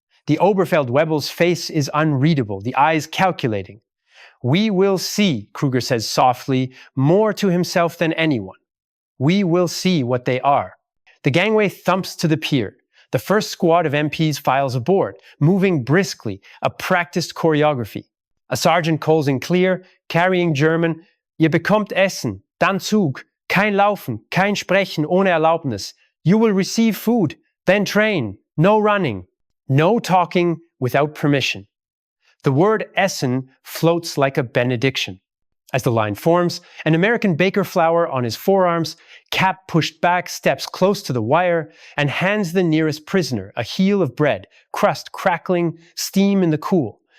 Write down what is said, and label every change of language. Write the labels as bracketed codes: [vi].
[en] The Oberfeld-Webel's face is unreadable, the eyes calculating. We will see, Kruger says softly, more to himself than anyone. We will see what they are. The gangway thumps to the pier. The first squad of MPs files aboard, moving briskly, a practiced choreography. A sergeant calls in clear, carrying German, [de] Ihr bekommt Essen, dann Zug, kein Laufen, kein Sprechen ohne Erlaubnis. [en] You will receive food, then train, no running, no talking without permission. The word Essen floats like a benediction. As the line forms, an American baker flour on his forearms, cap pushed back, steps close to the wire and hands the nearest prisoner a heel of bread, crust crackling, steam in the cool.